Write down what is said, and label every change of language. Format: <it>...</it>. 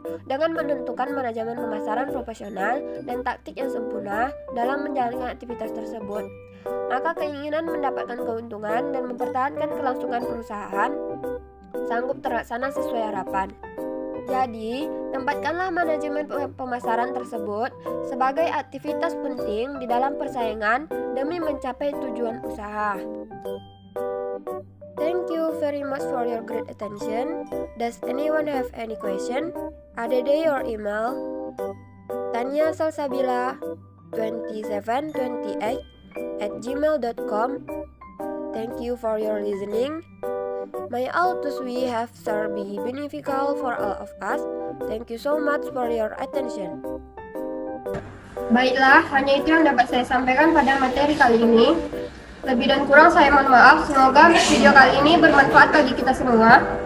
<id>Dengan menentukan manajemen pemasaran profesional dan taktik yang sempurna dalam menjalankan aktivitas tersebut, maka keinginan mendapatkan keuntungan dan mempertahankan kelangsungan perusahaan sanggup terlaksana sesuai harapan. Jadi, tempatkanlah manajemen pemasaran tersebut sebagai aktivitas penting di dalam persaingan demi mencapai tujuan usaha.</id> <en>Thank you very much for your great attention. Does anyone have any question? Add your email tanya_salsabila2728@gmail.com. Thank you for your listening. May all those we have served be beneficial for all of us. Thank you so much for your attention.</en> <id>Baiklah, hanya itu yang dapat saya sampaikan pada materi kali ini. Lebih dan kurang saya mohon maaf. Semoga video kali ini bermanfaat bagi kita semua.</id>